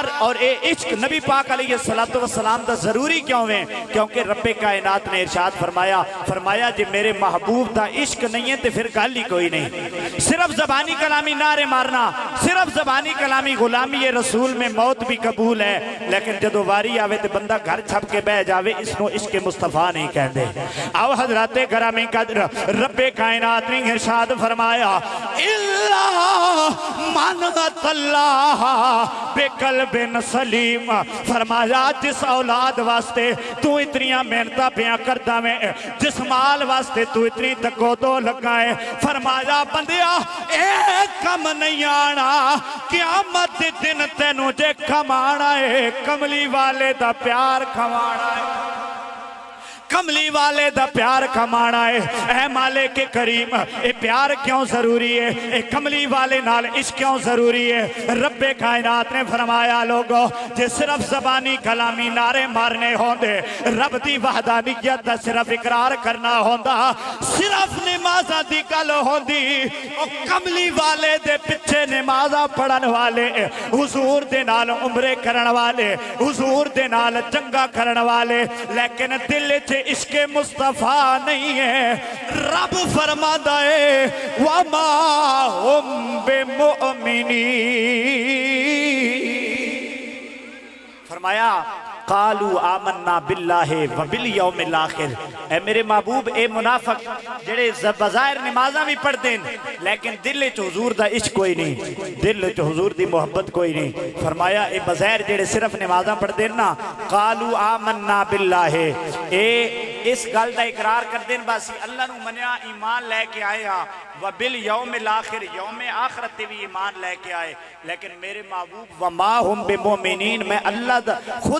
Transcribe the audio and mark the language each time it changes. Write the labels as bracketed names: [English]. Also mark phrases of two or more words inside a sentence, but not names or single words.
[Punjabi] اور اے عشق نبی پاک [Arabic] علیہ السلام [Punjabi] دا ضروری کیوں ہے کیونکہ رب کائنات نے ارشاد فرمایا جے میرے محبوب دا عشق نہیں ہے تو پھر گل ہی کوئی نہیں صرف زبانی کلامی نعرے مارنا صرف زبانی کلامی [Urdu] غلامی رسول میں موت بھی قبول ہے [Punjabi] لیکن جدو واری آوے تو بندہ گھر چھپ کے بہ جاوے اس نو عشق مصطفیٰ نہیں کہندے آو حضرات گرامی قدر رب کائنات نے ارشاد فرمایا [Arabic] اللہ منغت اللہ بے قلب سلیم [Punjabi] فرمایا جس اولاد واسطے تو اتنیاں محنتاں پیاں کردہ میں جس مال واسطے تو اتنی تکو دو لگائے فرمایا بندیا ایک کم نہیں آنا قیامت دن تینوں جے کمانا ہے کملی والے دا پیار کمانا ہے کملی والے دا پیار کمانا ہے اے مالک کریم اے پیار کیوں ضروری ہے اے کملی والے نال عشق کیوں ضروری ہے رب کائنات نے فرمایا لوگو جے صرف زبانی کلامی نعرے مارنے ہوندے رب دی وحدانیت دا صرف اقرار کرنا ہوندا صرف نمازہ دی گل ہوندی او کملی والے دے پچھے نمازہ پڑھن والے حضور دے نال عمرے کرن والے حضور دے نال جنگا کرن والے لیکن دل چے عشق مصطفیٰ نہیں ہے رب فرماتا ہے [Arabic] وَمَا هُمْ بِمُؤْمِنِينَ [Punjabi] فرمایا [Arabic] قالوا آمنا باللہ وبالیوم الاخر [Punjabi] اے میرے محبوب اے منافق جڑے بظاہر نمازاں بھی پڑھ دیں لیکن دل چ حضور دا عشق کوئی نہیں دل چ حضور دی محبت کوئی نہیں فرمایا اے بظاہر جڑے صرف نمازاں پڑھ دیں نا [Arabic] قالوا آمنا باللہ [Punjabi] اے اس گل دا اقرار کر دیں باسی اللہ نو منیا ایمان لے کے آئے ہاں [Arabic] وبالیوم الاخر [Punjabi] یوم آخرت بھی ایمان لے کے آئے لیکن میرے محبوب [Arabic] وما ہم بمؤمنین [Punjabi] میں اللہ دا خود